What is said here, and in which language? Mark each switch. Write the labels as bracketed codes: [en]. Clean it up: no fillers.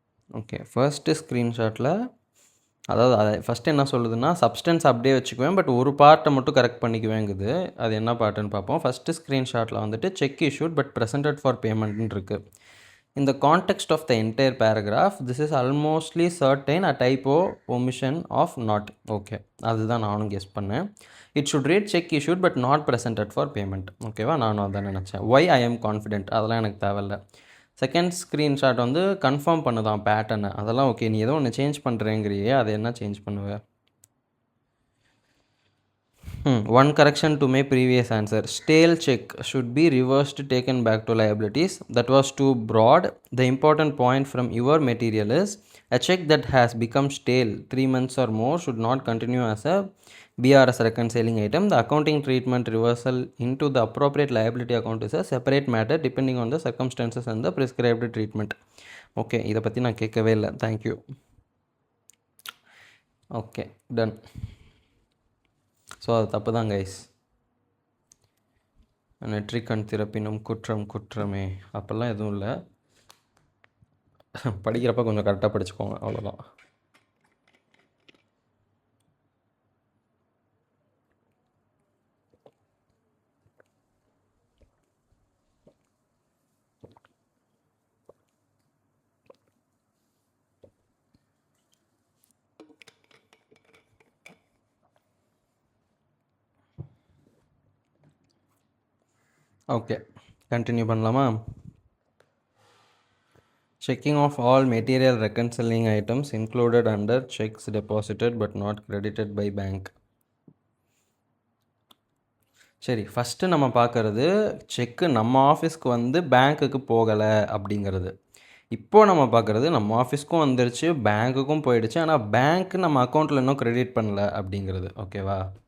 [ta] Okay, first ஸ்க்ரீன்ஷாட்டில் அதாவது அதை first என்ன சொல்லுதுன்னா, சப்ஸ்டன்ஸ் அப்படியே வச்சுக்குவேன் பட் ஒரு பார்ட்டை மட்டும் கரெக்ட் பண்ணிக்குவேங்குது. அது என்ன பார்ட்டுன்னு பார்ப்போம். ஃபஸ்ட்டு ஸ்க்ரீன்ஷாட்டில் வந்துட்டு [en] check issued but presented for பேமெண்ட்னு [ta] இருக்குது. [en] In the context of the entire paragraph, this is almostly certain a typo omission of not. [ta] Okay, அதுதான் நானும் கெஸ் பண்ணேன். [en] It should read check issued but not presented for payment. [ta] ஓகேவா, நானும் அதான் நினச்சேன். [en] Why I am confident, [ta] அதெல்லாம் எனக்கு தேவையில்ல. செகண்ட் ஸ்க்ரீன்ஷாட் வந்து கன்ஃபார்ம் பண்ணுதான் பேட்டர்னை, அதெல்லாம் ஓகே. நீ ஏதோ ஒன்று சேஞ்ச் பண்ணுறேங்கிறியே, அதை என்ன சேஞ்ச் பண்ணுவேன்? [en] One correction to my previous answer. Stale check should be reversed, taken back to liabilities. That was too broad. The important point from your material is a check that has become stale 3 months or more should not continue as a BRS reconciling item. The accounting treatment reversal into the appropriate liability account is a separate matter depending on the circumstances and the prescribed treatment. [ta] Okay, இதை பற்றி நான் கேட்கவே இல்லை. Thank you. Okay, ton. So அது தப்பு தான் guys. நெற்றிக்கண் திறப்பினும் குற்றம் குற்றமே, அப்போல்லாம் எதுவும் இல்லை. படிக்கிறப்ப கொஞ்சம் கரெக்டாக படிச்சுக்கோங்க, அவ்வளோதான். ஓகே, கண்டினியூ பண்ணலாமா? [en] Checking of all material reconciling items included under checks deposited but not credited by bank. [ta] சரி, ஃபஸ்ட்டு நம்ம பார்க்குறது செக்கு நம்ம ஆஃபீஸ்க்கு வந்து பேங்க்குக்கு போகலை அப்படிங்கிறது. இப்போது நம்ம பார்க்குறது நம்ம ஆஃபீஸ்க்கும் வந்துருச்சு, பேங்க்குக்கும் போயிடுச்சு, ஆனால் பேங்க் நம்ம அக்கௌண்ட்டில் இன்னும் க்ரெடிட் பண்ணல அப்படிங்கிறது. ஓகேவா?